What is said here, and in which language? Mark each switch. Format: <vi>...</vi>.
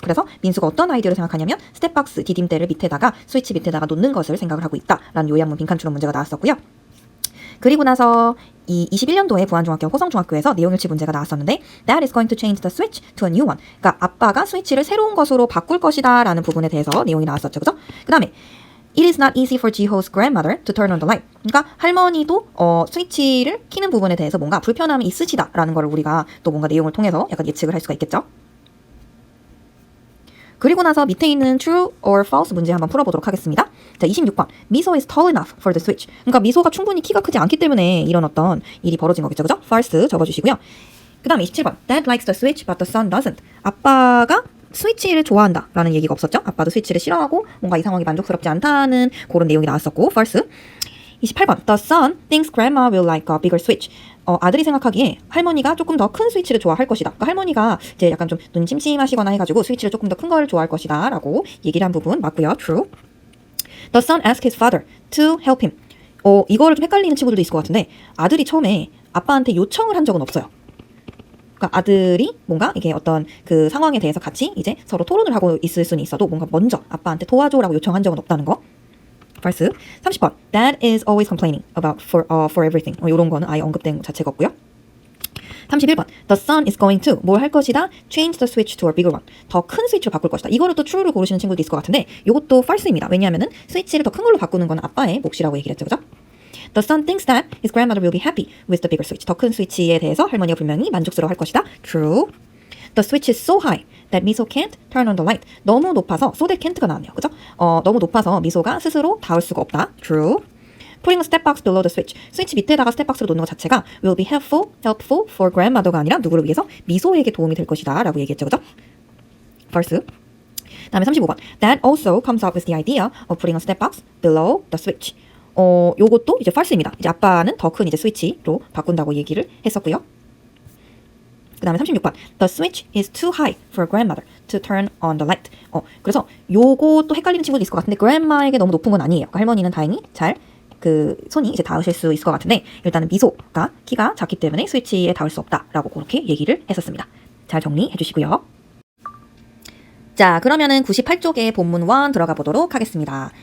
<ko>그래서 민수가 어떤 아이디어를 생각하냐면 스텝 박스 디딤대를 밑에다가 스위치 밑에다가 놓는 것을 생각을 하고 있다라는 요약문 빈칸 추론 문제가 나왔었고요. 그리고 나서 이 21년도에 부안중학교 호성중학교에서 내용일치 문제가 나왔었는데</ko> <en>Dad is going to change the switch to a new one.</en> <ko>그러니까 아빠가 스위치를 새로운 것으로 바꿀 것이다 라는 부분에 대해서 내용이 나왔었죠. 그죠? 그 다음에</ko> <en>It is not easy for Jiho's grandmother to turn on the light.</en> <ko>그러니까 할머니도 스위치를 켜는 부분에 대해서 뭔가 불편함이 있으시다라는 걸 우리가 또 뭔가 내용을 통해서 약간 예측을 할 수가 있겠죠. 그리고 나서 밑에 있는 true or false 문제 한번 풀어보도록 하겠습니다. 자, 26번.</ko> <en>미소 is tall enough for the switch.</en> <ko>그러니까 미소가 충분히 키가 크지 않기 때문에 이런 어떤 일이 벌어진 거겠죠. 그죠? false 적어주시고요. 그 다음에 27번.</ko> <en>Dad likes the switch but the son doesn't.</en> <ko>아빠가 스위치를 좋아한다 라는 얘기가 없었죠. 아빠도 스위치를 싫어하고 뭔가 이 상황이 만족스럽지 않다는 그런 내용이 나왔었고 false. 28번.</ko> <en>The son thinks grandma will like a bigger switch.</en> <ko>아들이 생각하기에 할머니가 조금 더 큰 스위치를 좋아할 것이다. 그러니까 할머니가 이제 약간 좀 눈 침침하시거나 해가지고 스위치를 조금 더 큰 걸 좋아할 것이다 라고 얘기를 한 부분 맞고요.</ko> <en>True. The son asked his father to help him.</en> <ko>이거를 좀 헷갈리는 친구들도 있을 것 같은데 아들이 처음에 아빠한테 요청을 한 적은 없어요. 그러니까 아들이 뭔가 이게 어떤 그 상황에 대해서 같이 이제 서로 토론을 하고 있을 수는 있어도 뭔가 먼저 아빠한테 도와줘라고 요청한 적은 없다는 거. false. 30번.</ko> <en>Dad is always complaining about for everything.</en> <ko>이런 거는 아예 언급된 자체가 없고요. 31번.</ko> <en>The son is going to</en> <ko>뭘 할 것이다?</ko> <en>Change the switch to a bigger one.</en> <ko>더 큰 스위치로 바꿀 것이다. 이거를 또 true를 고르시는 친구도 있을 것 같은데 이것도 false입니다. 왜냐하면은 스위치를 더 큰 걸로 바꾸는 건 아빠의 몫이라고 얘기를 했죠. 그죠?</ko> <en>The son thinks that his grandmother will be happy with the bigger switch.</en> <ko>더 큰 스위치에 대해서 할머니가 분명히 만족스러워할 것이다.</ko> <en>True. The switch is so high that 미소 can't turn on the light.</en> <ko>너무 높아서 so that can't가 나왔네요. 그죠? 너무 높아서 미소가 스스로 닿을 수가 없다.</ko> <en>True. Putting a step box below the switch.</en> <ko>스위치 밑에다가 스텝 박스를 놓는 것 자체가</ko> <en>will be helpful for grandmother</en> <ko>가 아니라 누구를 위해서? 미소에게 도움이 될 것이다 라고 얘기했죠. 그죠? False. 다음에 35번.</ko> <en>That also comes up with the idea of putting a step box below the switch.</en> <ko>요것도 이제 false입니다. 이제 아빠는 더 큰 이제 스위치로 바꾼다고 얘기를 했었고요. 그 다음에 36번.</ko> <en>The switch is too high for grandmother to turn on the light.</en> <ko>그래서 요것도 헷갈리는 친구도 있을 것 같은데 grandma에게 너무 높은 건 아니에요. 그러니까 할머니는 다행히 잘 그 손이 이제 닿으실 수 있을 것 같은데 일단은 미소가 키가 작기 때문에 스위치에 닿을 수 없다라고 그렇게 얘기를 했었습니다. 잘 정리해 주시고요. 자, 그러면은 98쪽에 본문 1 들어가 보도록 하겠습니다.</ko>